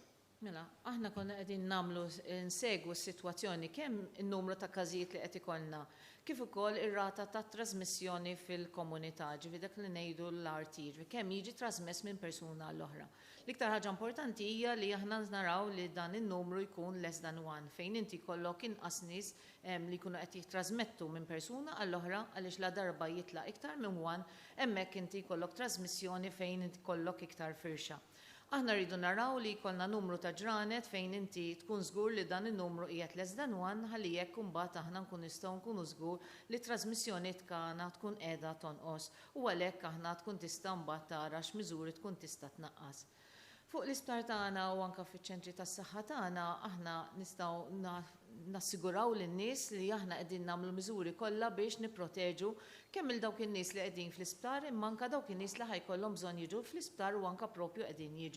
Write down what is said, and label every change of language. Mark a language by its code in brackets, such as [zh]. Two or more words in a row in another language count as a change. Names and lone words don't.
[mt] Mela, aħna konna qegħdin nagħmlu nsegwu s-sitwazzjoni kemm in-numru ta' każijiet li qed ikollna, kif ukoll ir-rata ta' trasmissjoni fil-komunità, ġifieri dak li ngħidu l-RT, kemm jiġi trasmess minn persuna għall-oħra. L-iktar ħaġa importanti hija li aħna naraw li dan in-numru jkun [en] less than one, [mt] fejn inti jkollok inqas nies li jkunu qed jittrażmettu minn persuna għall-oħra għaliex la darba jitlaq iktar minn one, hemmhekk inti jkollok trasmissjoni fejn inti jkollok iktar firxa. Aħna rridu naraw li jkollna numru ta' ġranet fejn inti tkun żgur li dan in-numru qiegħed [en] less than 1 [mt] ħalli jekk imbagħad aħna nkun nistgħu nkunu żgur li trasmissjoni tagħna tkun qiegħda tonqos u għalhekk aħna tkun tista' mbagħad tara x'miżuri tkun tista' tnaqqas. Fuq l-isptar tagħna u anke fiċ-ċentri tas-saħħa tagħna aħna nistgħu nassiguraw lin-nies li aħna qegħdin nagħmlu miżuri kollha biex nipproteġu kemm il dawk in-nies li qegħdin fl-isptar imma anke dawk in-nies li ħajkollhom bżonn jiġu fl-isptar u anke proprju qegħdin jiġu.